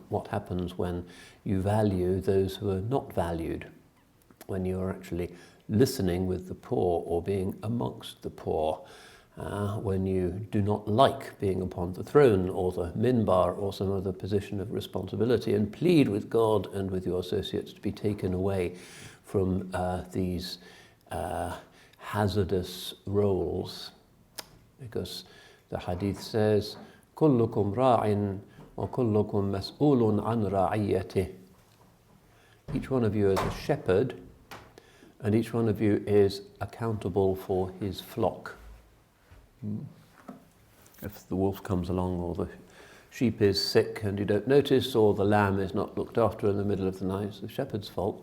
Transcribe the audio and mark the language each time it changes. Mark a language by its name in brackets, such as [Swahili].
[English] What happens when you value those who are not valued, when you are actually listening with the poor or being amongst the poor, when you do not like being upon the throne or the minbar or some other position of responsibility, and plead with God and with your associates to be taken away from these hazardous roles. Because the hadith says, [Arabic] كُلُّكُمْ رَاعٍ وَكُلُّكُمْ مَسْئُولٌ عَنْ رَعِيَّتِهِ. [English] Each one of you is a shepherd, and each one of you is accountable for his flock. If the wolf comes along, or the sheep is sick and you don't notice, or the lamb is not looked after in the middle of the night, it's the shepherd's fault.